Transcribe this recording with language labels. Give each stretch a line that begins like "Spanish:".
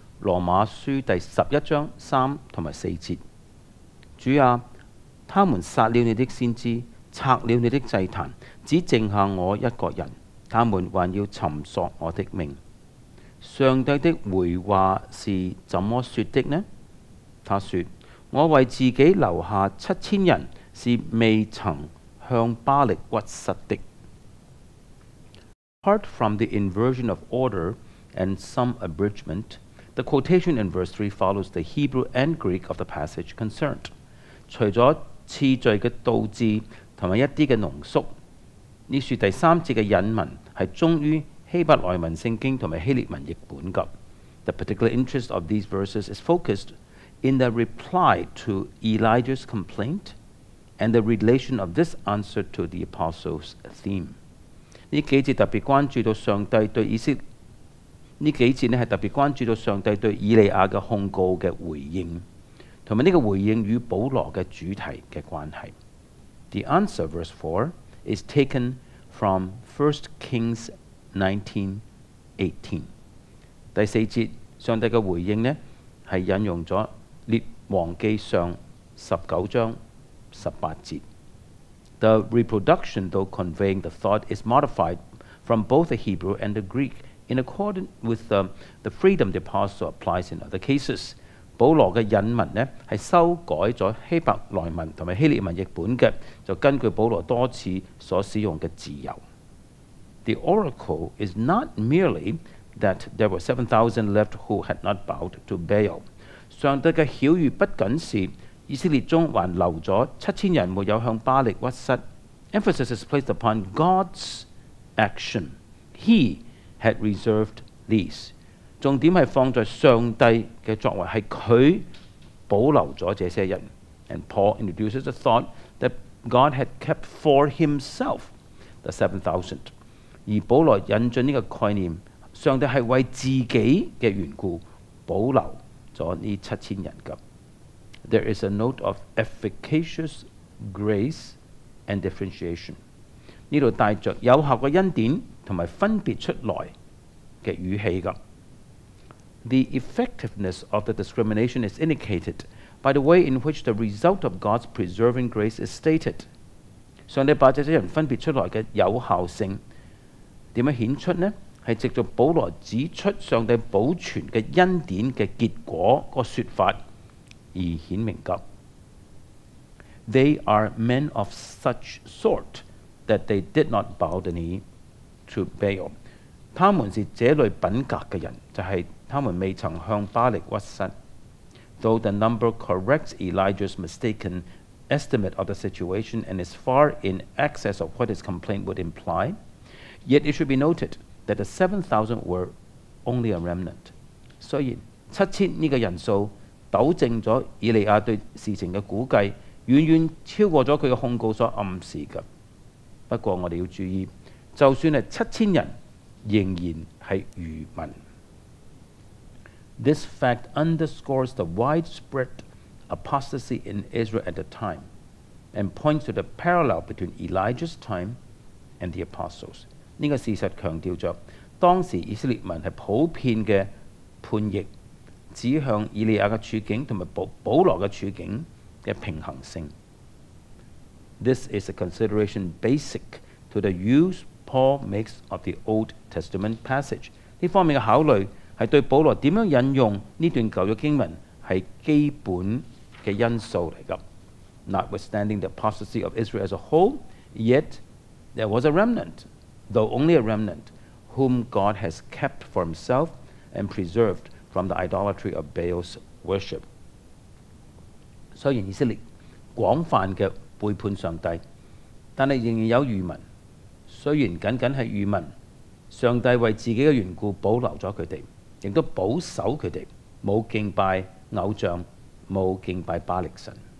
Cantonese: 羅馬書第11章3同埋4節。主啊，他們殺了你的先知，拆了你的祭壇，只剩下我一個人，他們還要尋索我的命。上帝的回話是怎麼說的呢？他說：我為自己留下7000人，是未曾向巴力屈膝的。
English: Apart from the inversion of order and some abridgment, the quotation in verse 3 follows the Hebrew and Greek of the passage concerned.
Cantonese: 除咗次序嘅倒置同埋一啲嘅濃縮，呢處第3節嘅引文係忠於希伯來文聖經同埋希臘文譯本㗎。
English: The particular interest of these verses is focused in the reply to Elijah's complaint and the relation of this answer to the apostles' theme.
Cantonese: 呢幾節特別關注到上帝對以色列，呢幾節係特別關注到上帝對以利亞嘅控告嘅回應，同埋呢個回應與保羅嘅主題嘅關係。
English: The answer, verse 4, is taken from 1 Kings 19:18.
Cantonese: 第4節上帝嘅回應呢係引用咗列王記上19章18節。
English: The reproduction, though conveying the thought, is modified from both the Hebrew and the Greek in accordance with the freedom the apostle applies in other cases.
Cantonese: 保羅嘅引文呢係修改咗希伯來文同埋希臘文譯本嘅，就根據保羅多次所使用嘅自由。
English: The oracle is not merely that there were 7,000 left who had not bowed to Baal.
Cantonese: 上帝嘅曉諭不僅是以色列中還留咗7000人沒有向巴力屈膝。
English: Emphasis is placed upon God's action. He had reserved these.
Cantonese: 重點係放在上帝嘅作為，係佢保留咗這些人。
English: And Paul introduces the thought that God had kept for himself the 7,000.
Cantonese: 而保羅引進呢個概念，上帝係為自己嘅緣故保留咗呢7000人㗎。
English: There is a note of efficacious grace and differentiation.
Cantonese: 呢度帶着有效嘅恩典同埋分別出來嘅語氣㗎。
English: The effectiveness of the discrimination is indicated by the way in which the result of God's preserving grace is stated.
Cantonese: 上帝把這些人分別出來嘅有效性點樣顯出呢？係藉著保羅指出上帝保存嘅恩典嘅結果個説法而顯明㗎。
English: They are men of such sort that they did not bow the knee to Baal.
Cantonese: 他們是這類品格嘅人，就係他們未曾向巴力屈膝。
English: Though the number corrects Elijah's mistaken estimate of the situation and is far in excess of what his complaint would imply, yet it should be noted that the 7,000 were only a remnant.
Cantonese: 雖然7000呢個人數糾正咗以利亞對事情嘅估計，遠遠超過咗佢嘅控告所暗示嘅。不過我哋要注意，就算係7000人，仍然係愚民。
English: This fact underscores the widespread apostasy in Israel at the time and points to the parallel between Elijah's time and the apostles.
Cantonese: 呢個事實強調着當時以色列民係普遍嘅叛逆，指向以利亞嘅處境同埋保羅嘅處境嘅平衡性。
English: This is a consideration basic to the use Paul makes of the Old Testament passage.
Cantonese: 呢方面嘅考慮係對保羅點樣引用呢段舊約經文係基本嘅因素嚟㗎。
English: Notwithstanding the apostasy of Israel as a whole, yet there was a remnant, though only a remnant, whom God has kept for himself and preserved from the idolatry of Baal's worship.
Cantonese: 雖然以色列廣泛嘅背叛上帝，但係仍然有餘民。雖然僅僅係餘民，上帝為自己嘅緣故保留咗佢哋，亦都保守佢哋，冇敬拜偶像，冇敬拜巴力神。